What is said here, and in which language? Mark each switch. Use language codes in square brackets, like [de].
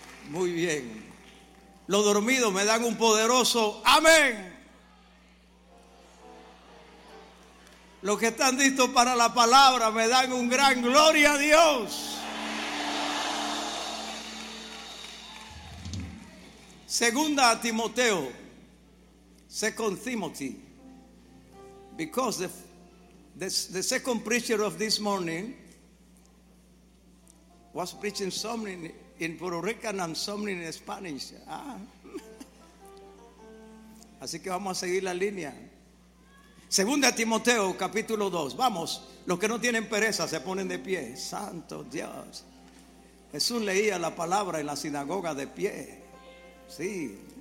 [es] Muy bien. Los dormidos me dan un poderoso amén. Los que están listos para la palabra me dan un gran gloria a Dios. [en] Segunda a Timoteo, Second Timothy, because the second preacher of this morning was preaching something in Puerto Rican and something in Spanish. [es] Así que vamos a seguir la línea. Segunda a Timoteo, capítulo 2. Vamos, los que no tienen pereza se ponen de pie. Santo Dios. Jesús leía la palabra en la sinagoga de pie. Sí.